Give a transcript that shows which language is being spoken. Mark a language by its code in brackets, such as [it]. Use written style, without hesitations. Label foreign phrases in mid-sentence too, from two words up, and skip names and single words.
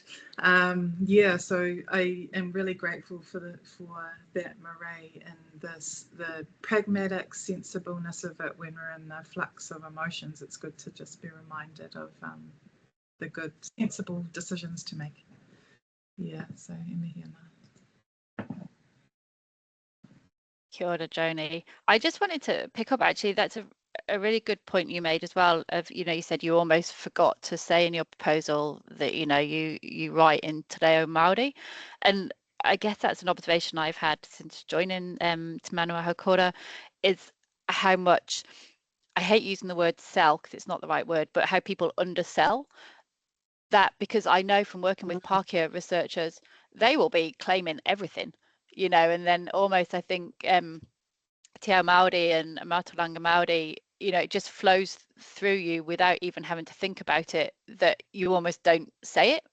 [en] Yeah, so I am really grateful for that, Mireille, and the pragmatic sensibleness of it when we're in the flux of emotions. It's good to just be reminded of the good, sensible decisions to make. Yeah, so [mi] mihi ana. Kia ora, Joni. [en] I just wanted to pick up, actually, that's a really good point you made as well, of, you know, you said you almost forgot to say in your proposal that, you know, you write in [mi] te reo Māori. [en] And I guess that's an observation I've had since joining Te Manua Haukora, is how much, I hate using the word sell because it's not the right word, but how people undersell that, because I know from working with Pākehā researchers, they will be claiming everything, you know, and then almost I think [mi] Te Ao Māori [en] and [mi] Mātauranga Māori, [en] you know, it just flows through you without even having to think about it, that you almost don't say it.